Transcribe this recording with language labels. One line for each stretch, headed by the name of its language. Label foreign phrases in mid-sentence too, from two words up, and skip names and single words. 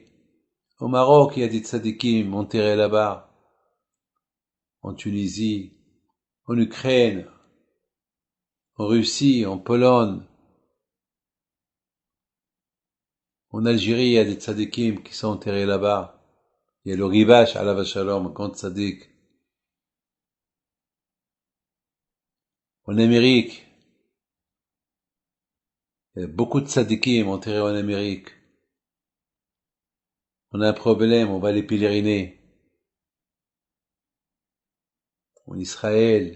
French: Au Maroc, il y a des tzadikim enterrés là-bas. En Tunisie, en Ukraine, en Russie, en Pologne. En Algérie, il y a des tzadikim qui sont enterrés là-bas. Il y a le Rivash,
Hebrew: עליו השלום,
French: un grand tzadik. En Amérique, il y a beaucoup de tzadikim enterrés en Amérique. On a un problème, on va les pèleriner. En Israël.